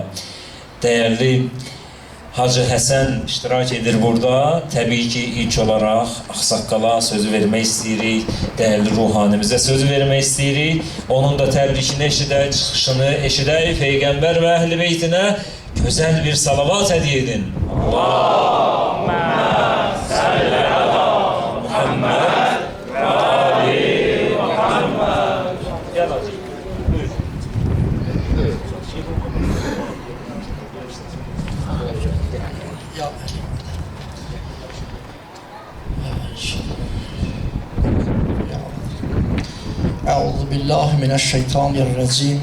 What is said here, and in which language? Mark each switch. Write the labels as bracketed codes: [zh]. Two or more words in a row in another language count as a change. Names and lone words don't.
[az] Değerli Hacı Həsən iştirak edir burada. Təbii ki ilk olarak axsaqqala sözü vermək istəyirik. Değerli ruhanimizə sözü vermək istəyirik. Onun da təbrikini eşidək, çıxışını eşidək. Peyğəmbər və əhl-i beytinə [tr] güzel bir salavat hediye edin. [ar] اللهم صل على محمد وآل محمد. [az] Gel hacı. Buyur. [ar] أعوذ بالله من الشيطان الرجيم.